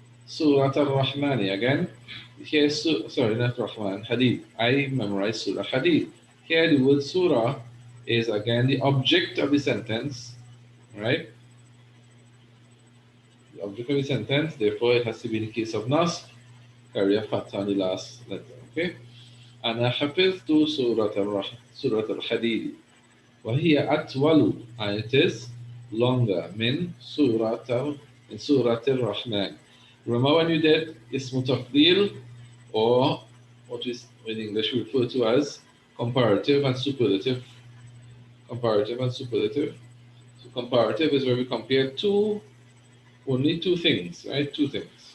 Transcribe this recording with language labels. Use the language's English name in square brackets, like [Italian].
[English] Surah Al-Rahmani, again, here, sorry, not Rahman, Hadith. I memorized Surah Hadith. Here the word surah is again the object of the sentence, right? The object of the sentence, therefore it has to be in the case of nas, carry a fatha on the last letter, okay? [Arabic] أنا حفظت سورة الحديد وهي أطول, [English] and it is longer [Arabic] من سورة الرحمن. [English] Remember when you did اسم تفضيل, or what is in English we refer to as comparative and superlative. Comparative and superlative. So comparative is where we compare only two things, right? Two things.